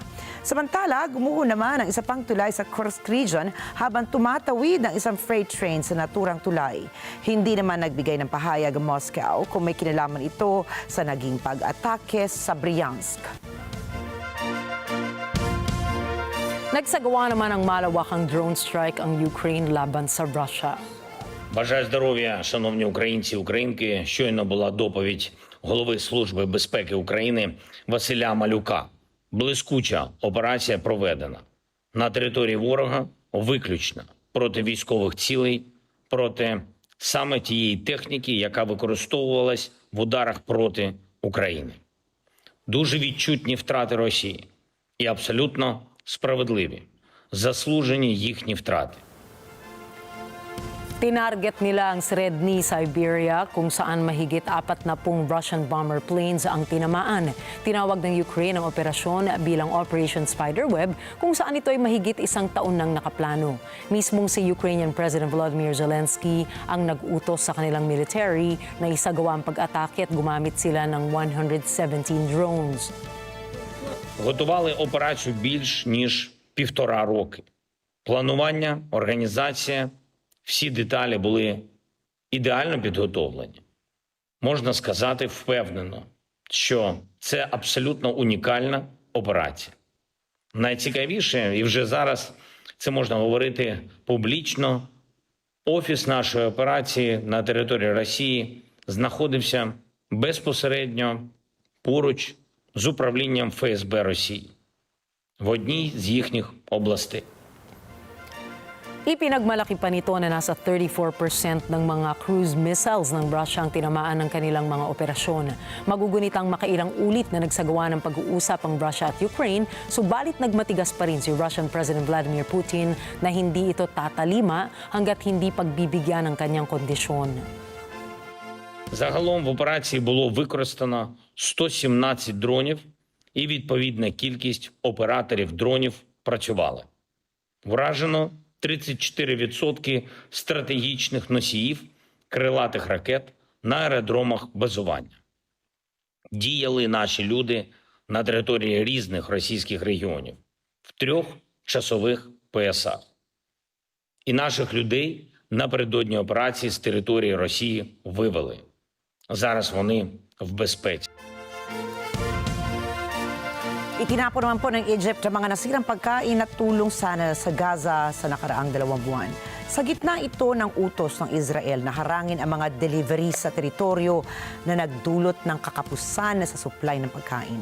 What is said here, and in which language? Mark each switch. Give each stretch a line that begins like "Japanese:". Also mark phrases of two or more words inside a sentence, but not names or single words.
Filipino: Samantala, gumuho naman ang isa pang tulay sa Kursk region habang tumatawid ang isang freight train sa naturang tulay. Hindi naman nagbigay ng pahayag ang Moscow kung may kinalaman ito sa naging pag-atake sa Bryansk. Nagsagawa naman ng malawakang drone strike ang Ukraine laban sa Russia.
Ukrainian: Бажаю здоров'я, шановні українці, українки. Щойно була доповідь голови Служби безпеки України Василя Малюка. Блискуча операція проведена. На території ворога виключно проти військових цілей, проти саме тієї техніки, яка використовувалась в ударах проти України. Дуже відчутні втрати Росії і абсолютно справедливі, заслужені їхні втрати.
Filipino: Tinarget nila ang Sredny, Siberia, kung saan mahigit 40
English: Russian bomber planes
Filipino: ang tinamaan. Tinawag ng Ukraine ang operasyon bilang Operation Spiderweb, kung saan ito ay mahigit 1 taon nang nakaplano. Mismong si Ukrainian President Volodymyr Zelensky ang nag-utos sa kanilang military na isagawa ang pag-atake at gumamit sila ng 117 drones.
Ukrainian: Готували операцію більш ніж 1,5 роки. Планування, організація, всі деталі були ідеально підготовлені. Можна сказати впевнено, що це абсолютно унікальна операція. Найцікавіше, і вже зараз це можна говорити публічно, Офіс нашої операції на території Росії знаходився безпосередньо поруч з управлінням ФСБ Росії в одній з їхніх областей.
Filipino: Ipinagmalaki pa nito na nasa 34% ng mga
English: cruise missiles
Filipino: ng Russia ang tinamaan ng kanilang mga operasyon. Magugunitang makailang ulit na nagsagawa ng pag-uusap ang Russia at Ukraine, subalit nagmatigas pa rin si Russian President Vladimir Putin na hindi ito tatalima hanggat hindi pagbibigyan ng kanyang kondisyon.
Ukrainian: Загалом в операції було використано 117 дронів і відповідна кількість операторів дронів працювали. Вражено 34% стратегічних носіїв крилатих ракет на аеродромах базування. Діяли наші люди на території різних російських регіонів в 3 часових поясах. І наших людей напередодні операції з території Росії вивели. Зараз вони в безпеці.
Filipino: Itinapon naman po ng Egypt ang mga nasirang pagkain at tulong sana sa Gaza sa nakaraang 2 buwan. Sa gitna ito ng utos ng Israel na harangin ang mga deliveries sa teritoryo na nagdulot ng kakapusan sa supply ng pagkain.